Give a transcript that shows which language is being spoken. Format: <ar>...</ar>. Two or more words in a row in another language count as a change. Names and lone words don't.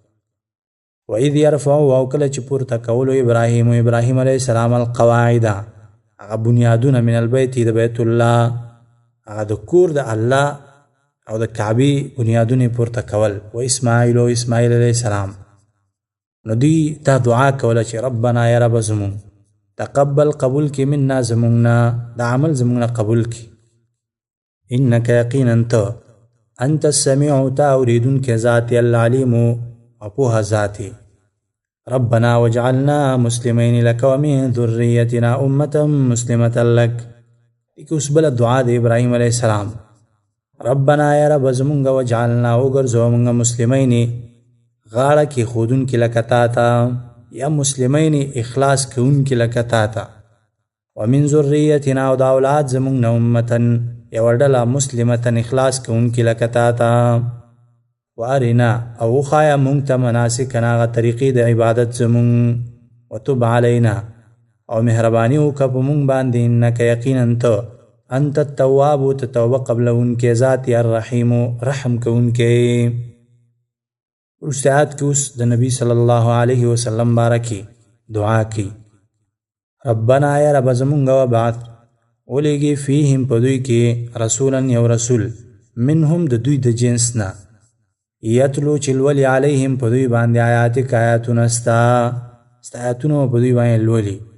<ar>وإذ يرفع</ar> <ps>او کله چې پورته کولو ابراهیم علیه السلام القواعد هغه بنیادونه</ps> <ar>من البیت</ar> <ps>د بیت الله هغه د کور د الله او د کعبې بنیادونه پورته کول و اسماعیل او اسماعیل علیه السلام نو دوی دا دعا کوله چې ربنا یا رب زمون تقبل قبول کی منا زمونږ دا عمل زمونږ نه قبول کی انک یقینا ته</ps> <ar>انت السمیع</ar> <ps>تا اوریدونکی ذات العلیم او پوهه ذاتي</ps> <ar>ربنا وجعلنا مسلمین لك ومن ذریتنا امة مسلمة لك</ar> <ps>دغه اوس بله دعا د ابراهیم علیه السلام ربنا یا رب زمونږ وجعلنا وګرځوه مونږ مسلمین غاړه کې ښودونکي لکه تا ته یا مسلمین اخلاص کوونکي لکه تا ته</ps> <ar>ومن ذریتنا</ar> <ps>او د اولاد زمونږ نه امتن یوه ډله مسلمتن اخلاص کوونکي لکه تا ته وارنا او وښایه مونږ ته مناسکنا هغه طریقې د عبادت زمونږ</ps> <ar>وتب علینا</ar> <ps>او مهرباني وکړه په مونږ باندې انک یقینا ته</ps> <ar>انت التواب</ar> <ps>ته توبه قبلونکی ذات الرحیم رحم کوونکی وروسته آیات کې اوس د نبی صلی الله علیه وسلم بارکی دعا کی ربنا یا رب زمونږ وبعث ولیږي فیهم په دوی کې رسولا یو رسول منهم د دوی د جنس نه یتلو چې لولي علیهم په دوی باندې آیاتک آیاتونه ستا آیاتونه په دوی باندې لولي</ps>